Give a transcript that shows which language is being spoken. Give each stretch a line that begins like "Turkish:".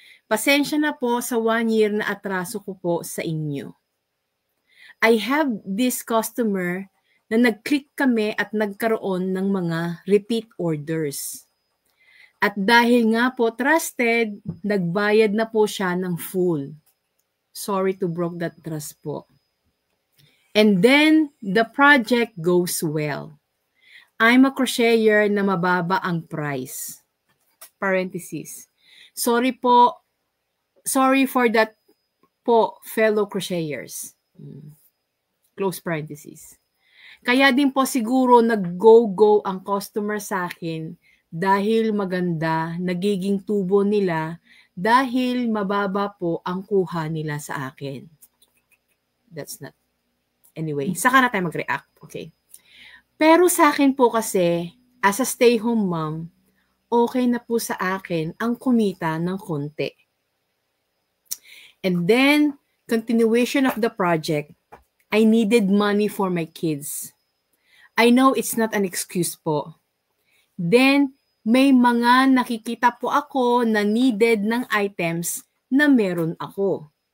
Filipino: Pasensya na po sa 1 year na atraso ko po sa inyo.
English: I have this customer
Filipino: na nag-click kami at nagkaroon ng mga repeat orders. At dahil nga po trusted, nagbayad na po siya ng full.
English: Sorry to broke that trust po. And then, the project goes well. I'm a crocheter
Filipino: na mababa ang
English: price. Parenthesis. Sorry for that po, fellow crocheters. Close parenthesis.
Filipino: Kaya din po siguro nag-go ang customer sa akin dahil maganda, nagiging tubo nila dahil mababa po ang kuha nila sa akin.
English: That's not.
Filipino: Anyway, saka na tayo mag-react. Okay. Pero sa akin po kasi,
English: as a stay-home mom,
Filipino: okay na po sa akin ang kumita ng konti.
English: And then, continuation of the project, I needed money for my kids. I know it's not an excuse po.
Filipino: Then, may mga nakikita po ako na needed ng items na meron ako.